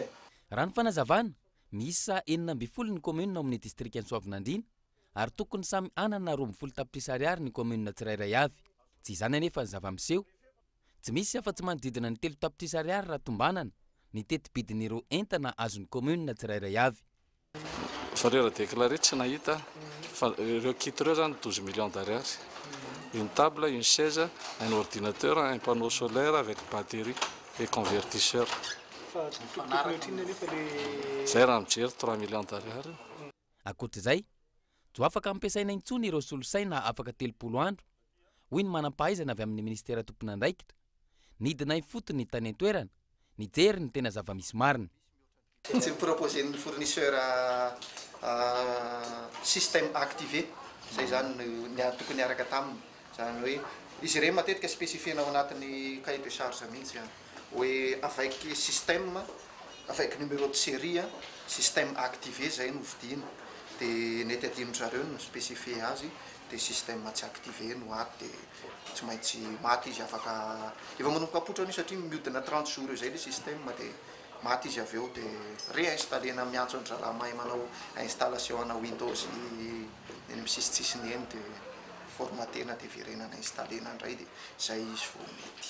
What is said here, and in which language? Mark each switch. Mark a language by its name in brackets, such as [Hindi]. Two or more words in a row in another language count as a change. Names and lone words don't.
[Malagasy] Raha ny fanazavana miisa 12 ny commune ao amin'ny distrikan'ny Soavinandriana ary tokony samy anana 12 tapitrisa ariary ny commune tsirairay avy. Tsy izany anefa ny zava-miseho tsy misy afa-tsy manodidina ny 3 tapitrisa ariary raha tombanana ny tetibidin'ireo entana azon'ny commune tsirairay avy. Fa rera déclaré tsy nahita fa ireo kit ireo zany 12 [French] millions d'ariary. Une table, une chaise, un ordinateur, un panneau solaire avec batterie et convertisseur. [Malagasy] Zay raha mijery 3 [French] millions d'ariary. [Malagasy] Ankoatr'izay, tsy afaka ampiasaina intsony ireo solosaina afaka 30 andro. Hoy ny manam-pahaizana avy amin'ny ministera tompon'andraikitra. Nidinay fotony tany an-toerana, nijery ny tena zava-misy marina. Tsy proposer ny [French] fournisseur système activé, [Malagasy] zay zany tokony araka taminy. Zany hoe izy ireny matetika spécifiena ao anatin'ny [French] cahier de charge [Malagasy] mihitsy hoe [French] avec système, avec numéro de série, système activé [Malagasy] zay no vidina. Dia nety adinon'zareo no spécifié azy dia système tsy activé no ato dia tsy maintsy maty izy afaka efa manomboka apotrany satria mihodina 30 jours zay le système dia maty izy avy eo dia réinstallena miantso an'zalahy mahay manao installation ana Windows eny misisitsisiny eny dia formatena dia virenana installena indray dia zay izy vao mety.